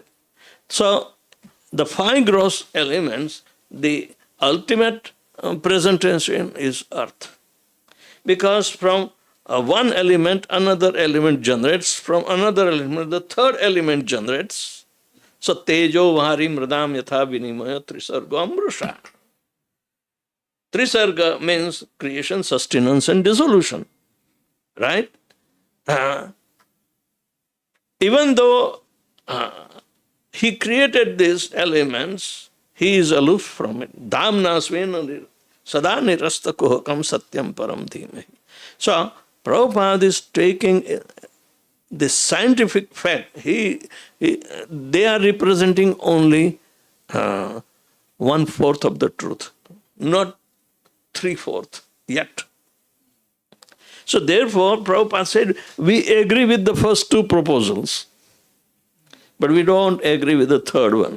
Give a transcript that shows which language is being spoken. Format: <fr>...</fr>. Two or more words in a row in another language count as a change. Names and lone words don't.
<en>So, the 5 gross elements, the ultimate presentation is earth. Because from one element, another element generates, from another element, the third element generates. So,</en> <sa>tejo vari mridam yatha vinimaya trisarga amrusha.</sa> <en>Trisarga means creation, sustenance, and dissolution. Right? Even though he created these elements, he is aloof from it.</en> <sa>Damna svena sada nirasta kuhakam satyam param dhimahi.</sa> <en>So, Prabhupada is taking this scientific fact. They are representing only 1/4 of the truth, not 3/4 yet. So therefore, Prabhupada said, we agree with the first 2 proposals, but we don't agree with the third one.</en>